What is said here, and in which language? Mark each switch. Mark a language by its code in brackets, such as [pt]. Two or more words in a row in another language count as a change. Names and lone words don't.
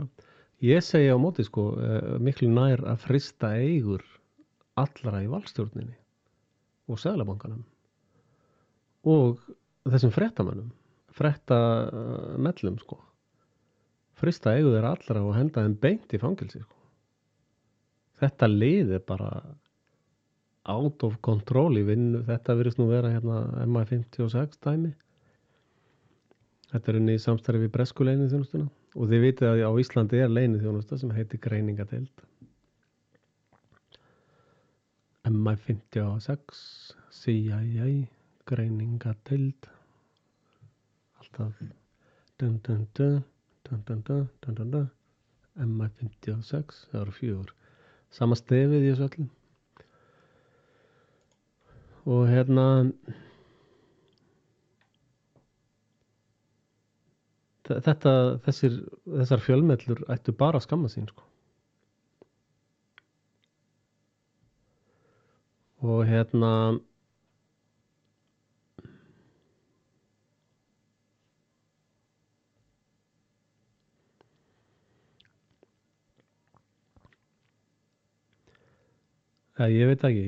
[is] Ég segi á móti sko miklu nær að frysta eigur allra í valstjórninni og seðlabankanum og þessum fréttamellum sko. Frysta eigur þeirra allra og henda þeim beint í fangelsi sko. Þetta lið bara [en] out of control [is] í vinnu. Þetta virðist nú vera MI56 dæmi. Þetta inni í samstarfi við bresku leyniþjónustuna og þið vitið að á Íslandi leyniþjónusta sem heitir greiningadeild. MI56, CIA, greiningadeild. Alltaf dun dun dun dun dun dun dun dun dun. MI56, það eru 4. Sama stefið í þessu öllum. Og þessar fjölmiðlur ættu bara að skamma sín sko. Og ég veit ekki,